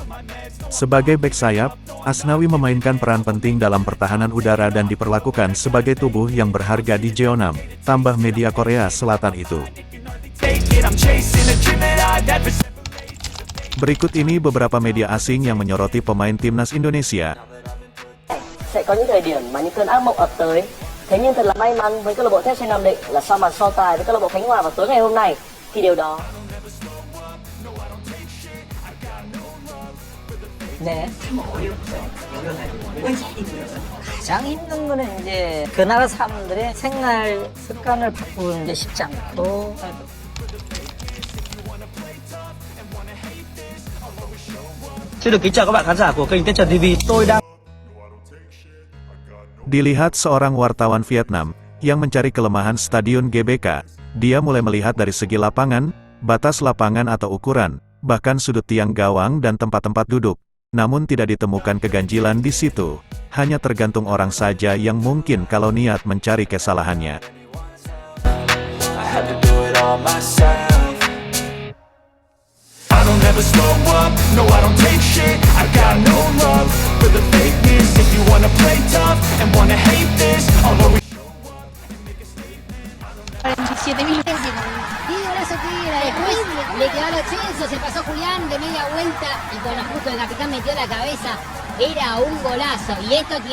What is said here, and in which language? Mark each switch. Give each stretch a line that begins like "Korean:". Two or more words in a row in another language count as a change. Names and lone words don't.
Indonesian: Sebagai bek sayap, Asnawi memainkan peran penting dalam pertahanan udara dan diperlakukan sebagai tubuh yang berharga di Jeonnam, tambah media Korea Selatan itu. Berikut ini beberapa media asing yang menyoroti pemain Timnas Indonesia.
Vietnamese: Sẽ có những thời điểm mà những cơn ác mộng ập tới. Thế nhưng thật là may mắn với câu lạc bộ Thép Chai Nam Định là sau màn so tài với câu lạc bộ Khánh Hòa vào tối ngày hôm nay thì điều đó.
Korean: 네. 가장 힘든 거는 이제 그 나라 사람들의 생활 습관을 바꾸는 게 쉽지 않고.
Vietnamese: Xin được kính chào các bạn khán giả của kênh Tết Trần TV. Tôi đang
Indonesian: Dilihat seorang wartawan Vietnam, yang mencari kelemahan Stadion GBK, dia mulai melihat dari segi lapangan, batas lapangan atau ukuran, bahkan sudut tiang gawang dan tempat-tempat duduk, namun tidak ditemukan keganjilan di situ, hanya tergantung orang saja yang mungkin kalau niat mencari kesalahannya.
English: Never slow up, no I don't take shit. I got no love for the fakeness. If you wanna play tough and wanna hate this, I'll always
Spanish: 47 mil pesos. Y ahora se tira, después le quedó el exceso, se pasó Julián de media vuelta y con la justo el capitán metió la cabeza. Era un golazo y esto tiene...